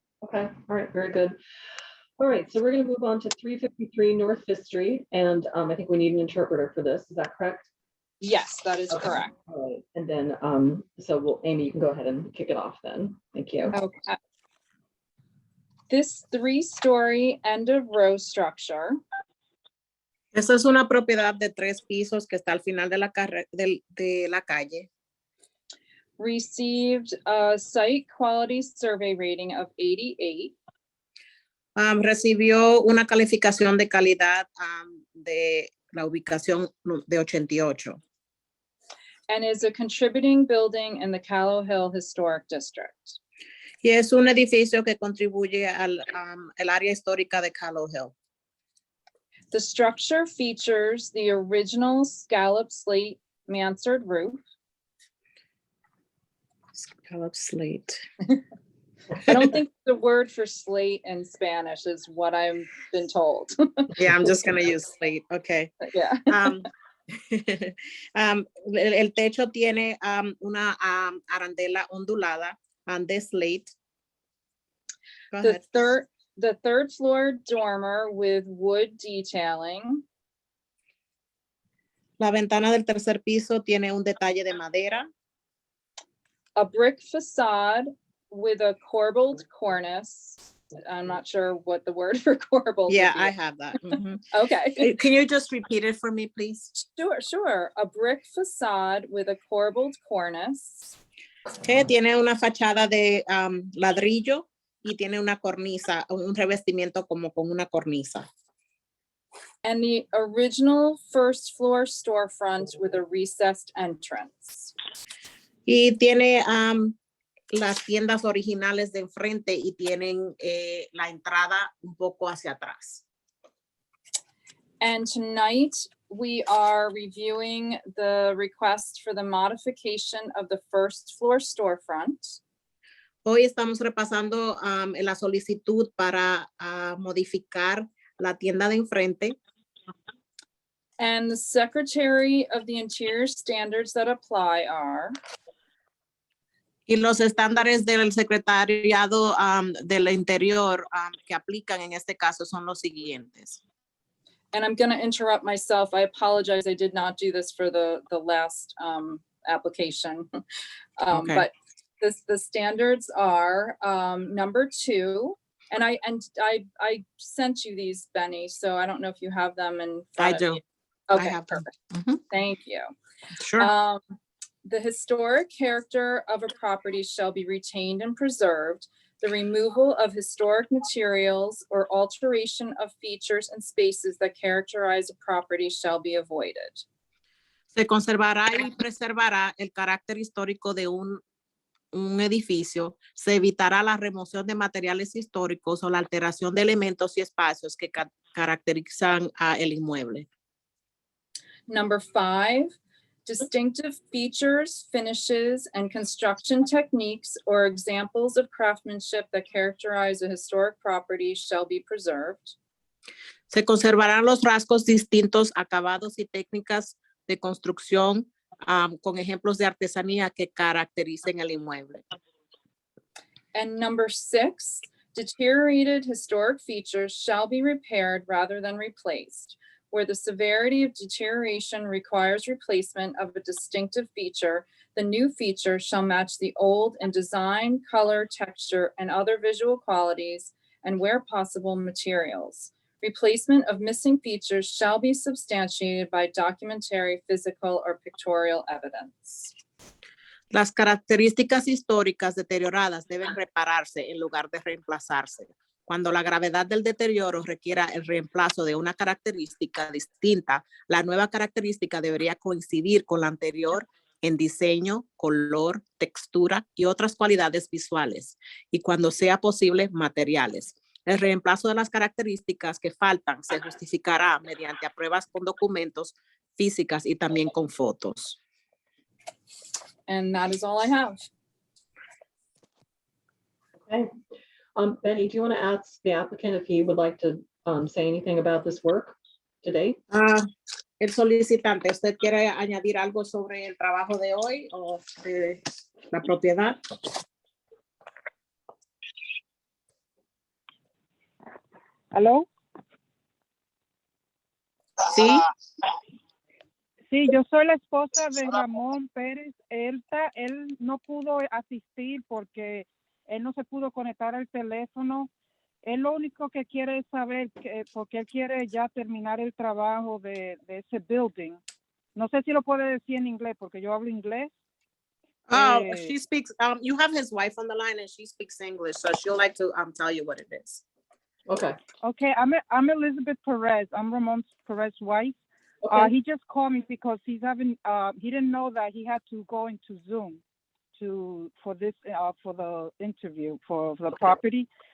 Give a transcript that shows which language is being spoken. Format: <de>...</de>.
<en>Okay, all right, very good. All right, so we're gonna move on to 353 North Fifth Street, and I think we need an interpreter for this, is that correct? Yes, that is Okay. correct. All right, and then, so Amy, you can go ahead and kick it off then. Thank you. Okay. This 3-story end of row structure</en> <es>Esta es una propiedad de 3 pisos que está al final de de la calle.</es> <en>received a site quality survey rating of 88</en> <es>Recibió una calificación de calidad de la ubicación de 88.</es> <en>and is a contributing building in the Callow Hill Historic District.</en> <es>Y es un edificio que contribuye al el área histórica de Callow Hill.</es> <en>The structure features the original scallop slate mansard roof. Scallop slate. I don't think the word for slate in Spanish is what I've been told. Yeah, I'm just gonna use slate. Okay. Yeah.</en> <es>El techo tiene una arandela ondulada de slate.</es> <en>Go ahead. The third floor dormer with wood detailing.</en> <es>La ventana del tercer piso tiene un detalle de madera.</es> <en>A brick facade with a corbelled cornice. I'm not sure what the word for corbelled Yeah, would be. I have that. Okay. Can you just repeat it for me, please? Sure. A brick facade with a corbelled cornice.</en> <es>Que tiene una fachada de ladrillo y tiene una cornisa, un revestimiento como con una cornisa.</es> <en>And the original first floor storefront with a recessed entrance.</en> <es>Y tiene las tiendas originales de enfrente y tienen la entrada un poco hacia atrás.</es> <en>And tonight we are reviewing the request for the modification of the first floor storefront.</en> <es>Hoy estamos repasando la solicitud para modificar la tienda de enfrente.</es> <en>And the Secretary of the Interior standards that apply are</en> <es>Y los estándares del secretariado del interior que aplican en este caso son los siguientes.</es> <en>and I'm going to interrupt myself. I apologize. I did not do this for the last application. Okay. But the standards are number 2. And I sent you these, Benny, so I don't know if you have them in front I of do. you. I Okay, have them. perfect. Mhm. Thank you. Sure. The historic character of a property shall be retained and preserved. The removal of historic materials or alteration of features and spaces that characterize a property shall be avoided.</en> <es>Se conservará y preservará el carácter histórico de un edificio. Se evitará la remoción de materiales históricos o la alteración de elementos y espacios que caracterizan el inmueble.</es> <en>Number 5, distinctive features, finishes, and construction techniques or examples of craftsmanship that characterize a historic property shall be preserved.</en> <es>Se conservarán los rasgos distintos, acabados y técnicas de construcción con ejemplos de artesanía que caractericen el inmueble.</es> <en>And number 6, deteriorated historic features shall be repaired rather than replaced. Where the severity of deterioration requires replacement of a distinctive feature, the new feature shall match the old in design, color, texture, and other visual qualities, and where possible, materials. Replacement of missing features shall be substantiated by documentary, physical, or pictorial evidence.</en> <es>Las características históricas deterioradas deben repararse en lugar de reemplazarse. Cuando la gravedad del deterioro requiera el reemplazo de una característica distinta, la nueva característica debería coincidir con la anterior en diseño, color, textura y otras cualidades visuales, y cuando sea posible, materiales. El reemplazo de las características que faltan se justificará mediante pruebas con documentos, físicas y también con fotos.</es> <en>And that is all I have. Okay. Benny, do you want to ask the applicant if he would like to say anything about this work today?</en> <es>El solicitante, ¿usted quiere añadir algo sobre el trabajo de hoy o de la propiedad? ¿Aló? Sí. Sí, yo soy la esposa de Ramón Pérez. Él no pudo asistir porque él no se pudo conectar al teléfono Él lo único que quiere es saber porque él quiere ya terminar el trabajo de ese building. No sé si lo puede decir en inglés porque yo hablo inglés. Oh, Eh,</es> <en>she speaks, you have his wife on the line and she speaks English, so she'll like to tell you what it is. Okay, Okay, I'm Elizabeth Perez. I'm Ramon Perez's wife. okay, He just called me because he's having he didn't know that he had to go into Zoom for the interview for the property.</en>